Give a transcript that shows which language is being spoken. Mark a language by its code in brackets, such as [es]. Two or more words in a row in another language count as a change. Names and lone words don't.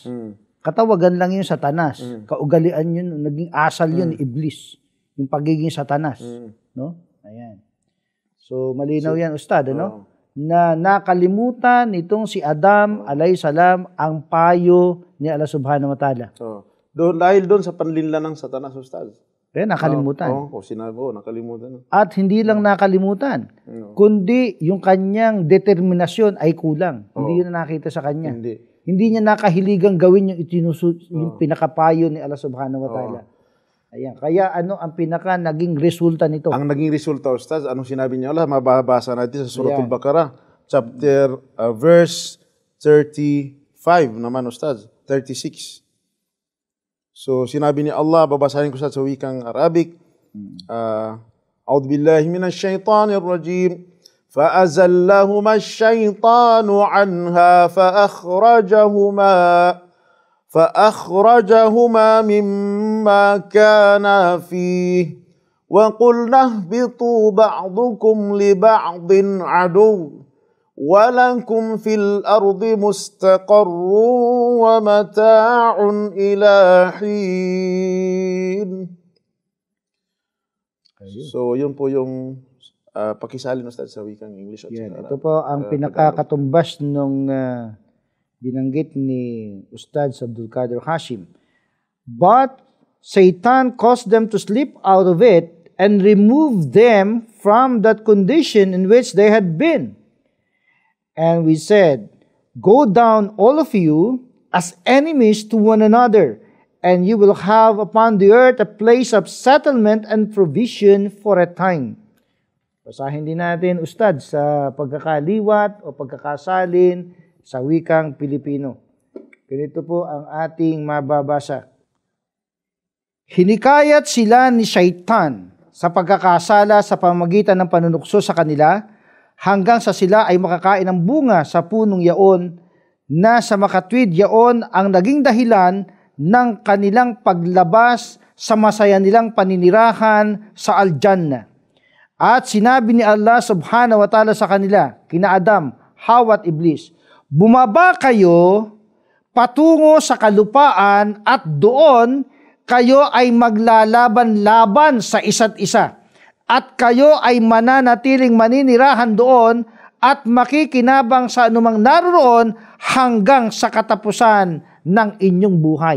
[tl] Katawagan lang yung Satanas. Kaugalian yun, naging asal yun, Iblis. Yung pagiging Satanas. No? Ayan. So, malinaw yan, Ustad, ano? Na nakalimutan nitong si Adam, alayhisalam, ang payo ni Allah [ar] سبحانه وتعالى. [tl] Dahil doon sa panlinla ng Satanas, Ustad. Nakalimutan. Sinabi ko, nakalimutan. At hindi lang nakalimutan, kundi yung kanyang determinasyon ay kulang. Hindi yun nakita sa kanya. Hindi niya nakahiligang gawin yung pinakapayo ni Allah [ar] سبحانه وتعالى. [tl] Ayan. Kaya ano ang pinaka naging resulta nito? Ang naging resulta, Ustaz, anong sinabi niya Allah? Mababasa natin sa Suratul Baqarah, [en] chapter, verse [tl] 35 naman, Ustaz, 36. So, sinabi ni Allah, babasahin ko sa wikang Arabic, [ar] أعوذ بالله من الشيطان الرجيم. فأزلهما الشيطان عنها فأخرجهما مما كانا فيه وقلنا اهبطوا بعضكم لبعض عدو ولكم في الأرض مستقر ومتاع إلى حين. [tl] So, yun po yung pakisali na sa wikang English. Ito po ang pinakakatumbas nung binanggit ni Ustad Abdul Qadir Hashim. [en] But Satan caused them to slip out of it and removed them from that condition in which they had been. And we said, go down all of you as enemies to one another, and you will have upon the earth a place of settlement and provision for a time. [tl] Basahin din natin, Ustad, sa pagkakaliwat o pagkakasalin sa wikang Pilipino. Ganito po ang ating mababasa. Hinikayat sila ni Shaitan sa pagkakasala sa pamamagitan ng panunukso sa kanila hanggang sa sila ay makakain ng bunga sa punong yaon na sa makatwid yaon ang naging dahilan ng kanilang paglabas sa masaya nilang paninirahan sa Al-Jannah. At sinabi ni Allah [ar] سبحانه وتعالى [tl] sa kanila, kina Adam, Hawa at Iblis, bumaba kayo patungo sa kalupaan at doon kayo ay maglalaban-laban sa isa't isa. At kayo ay mananatiling maninirahan doon at makikinabang sa anumang naroon hanggang sa katapusan ng inyong buhay.